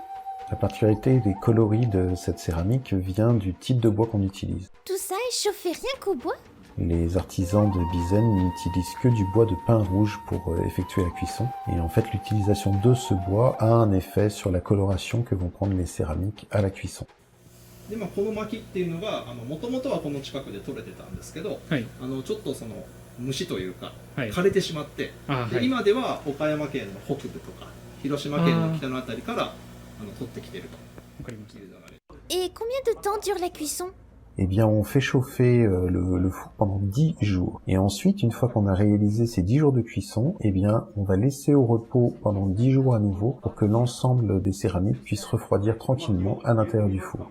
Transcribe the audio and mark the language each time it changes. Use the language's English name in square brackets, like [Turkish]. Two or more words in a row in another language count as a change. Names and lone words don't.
[French] La particularité des coloris de cette céramique vient du type de bois qu'on utilise. Tout ça est chauffé rien qu'au bois? Les artisans de Bizen n'utilisent que du bois de pin rouge pour effectuer la cuisson. Et en fait, l'utilisation de ce bois a un effet sur la coloration que vont prendre les céramiques à la cuisson. [Japanese] でこの薪っていうのがもともとはこの近くで取れてたんですけど、はい、ちょっとその虫というか、はい、枯れてしまって、で今では岡山県の北部とか広島県の北のあたりから取ってきていると。わかりました。 [French] Et combien de temps dure la cuisson? Eh bien, on fait chauffer le four pendant 10 jours. Et ensuite, une fois qu'on a réalisé ces 10 jours de cuisson, eh bien, on va laisser au repos pendant 10 jours à nouveau pour que l'ensemble des céramiques puissent refroidir tranquillement à l'intérieur du four.